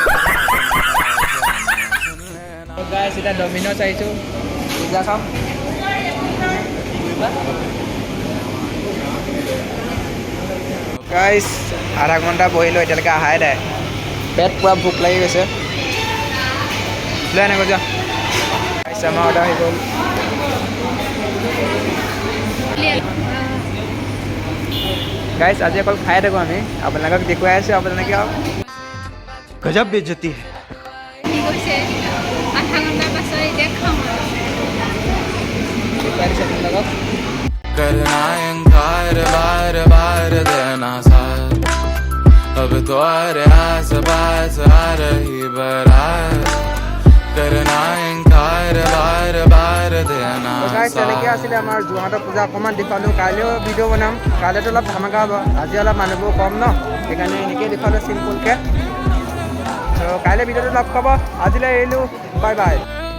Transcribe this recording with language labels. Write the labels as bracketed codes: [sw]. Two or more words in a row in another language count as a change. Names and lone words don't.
[as] গাইছ এতিয়া ডমিন'জ আহিছোঁ পূজা চাওঁ গাইছ আধা ঘণ্টা বহিলোঁ এতিয়ালৈকে অহাই নাই পেট পূৰা ভোক লাগি গৈছে লৈ আনিব যোৱা গাইছ আমাৰ অৰ্ডাৰ আহি গ'ল গাইছ আজি অকল খাই থাকোঁ আমি আপোনালোকক দেখুৱাই আছোঁ আপোনালোকে আৰু [hi] गजब बेइज्जती है [as] কি কৈছে আধা ঘণ্টাৰ পাছত এতিয়া খাওঁ দেখুৱাই দিছোঁ আপোনালোকক [hi] करना इनकार बार बार देना साथ अब तो अरे आस पास आ रही बारात करना इनकार बार बार देना [as] গাইছ তেনেকৈ আছিলে আমাৰ যোৰহাটৰ পূজা অকণমান দেখুৱালোঁ কাইলৈও ভিডিঅ' বনাম কাইলৈতো অলপ ধামাকা হ'ব আজি অলপ মানুহবোৰ কম ন সেইকাৰণে এনেকৈ দেখুৱালোঁ চিম্পুলকৈ ত' কাইলৈ ভিডিঅ'টো লগ পাব আজিলৈ এৰিলোঁ [en] bye bye